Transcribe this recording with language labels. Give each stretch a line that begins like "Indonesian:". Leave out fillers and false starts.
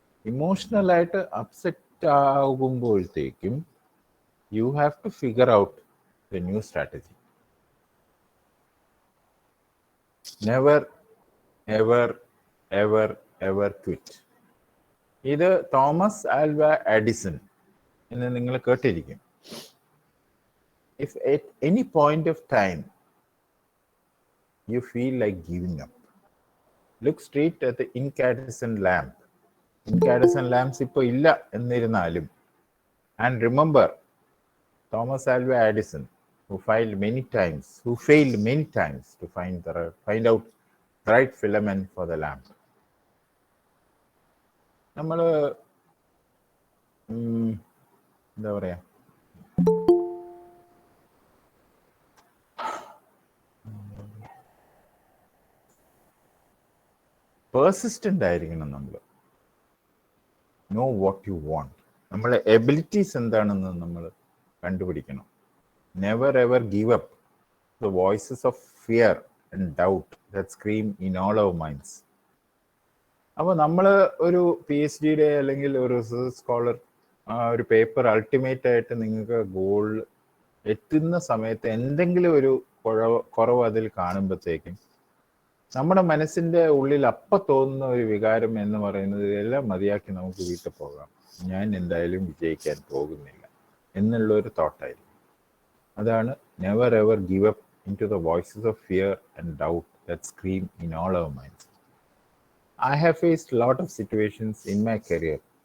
Malayalam: ഇമോഷണലായിട്ട് upset ആകുമ്പോഴത്തേക്കും
English: You have to figure out the new strategy. Never ever ever ever quit.
Malayalam: ഇത് Thomas Alva Edison എന്ന് നിങ്ങൾ കേട്ടിരിക്കും.
English: If at any point of time you feel like giving up, look straight at the incandescent lamp. Incandescent lamps
Malayalam: ഇപ്പോൾ ഇല്ല എന്നിരുന്നാലും,
English: and remember Thomas Alva Edison, who failed many times to find out the right filament for the lamp.
Malayalam: നമ്മൾ എന്താ പറയാ, persistent ആയിരിക്കണം.
English: നമ്മൾ know what you want.
Malayalam: നമ്മളെ abilities എന്താണെന്ന് നമ്മൾ കണ്ടുപിടിക്കണം.
English: Never ever give up the voices of fear and doubt that scream in all our minds.
Malayalam: അപ്പോൾ നമ്മൾ ഒരു PhD അല്ലെങ്കിൽ ഒരു റിസർച്ച് സ്കോളർ ഒരു പേപ്പർ അൾട്ടിമേറ്റ് ആയിട്ട് നിങ്ങൾക്ക് ഗോൾ എത്തുന്ന സമയത്ത് എന്തെങ്കിലും ഒരു കുറവ് അതിൽ കാണുമ്പോഴത്തേക്കും നമ്മുടെ മനസ്സിന്റെ ഉള്ളിൽ അപ്പം തോന്നുന്ന ഒരു വികാരം എന്ന് പറയുന്നത് എല്ലാം മതിയാക്കി നമുക്ക് വീട്ടിൽ പോകാം, ഞാൻ എന്തായാലും വിജയിക്കാൻ പോകുന്നില്ല എന്നുള്ള ഒരു തോട്ടായിരിക്കും.
English: അതാണ് never ever give up in to the voices of fear and doubt that scream in all our minds. I have faced a lot of situations in my career.